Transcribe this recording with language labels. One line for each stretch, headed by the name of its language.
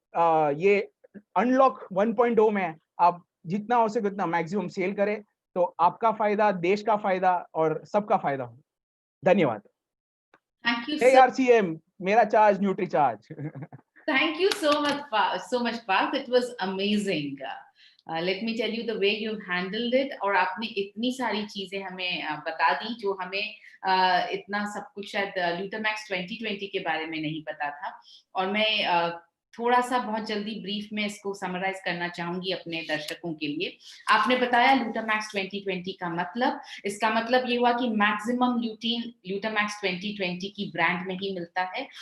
Hindi: ये अनलॉक 1.0 में आप जितना हो सके उतना मैक्सिमम सेल करें, तो आपका फायदा, देश का फायदा और सबका फायदा हो। धन्यवाद।
English: Thank you हे so
Hindi: RCM, मेरा charge nutri charge.
English: Thank you so much, Parth. It was amazing. Let me tell you the way you handled it.
Hindi: और आपने इतनी सारी चीजें हमें बता दी जो हमें इतना सब कुछ शायद ल्यूटामैक्स 2020 के बारे में नहीं पता था। और मैं थोड़ा सा बहुत जल्दी ब्रीफ में इसको समराइज करना चाहूंगी अपने दर्शकों के लिए। आपने बताया ल्यूटामैक्स 2020 का मतलब, इसका मतलब ये हुआ कि मैक्सिमम ल्यूटीन ल्यूटामैक्स 2020 की ब्रांड में ही मिलता है।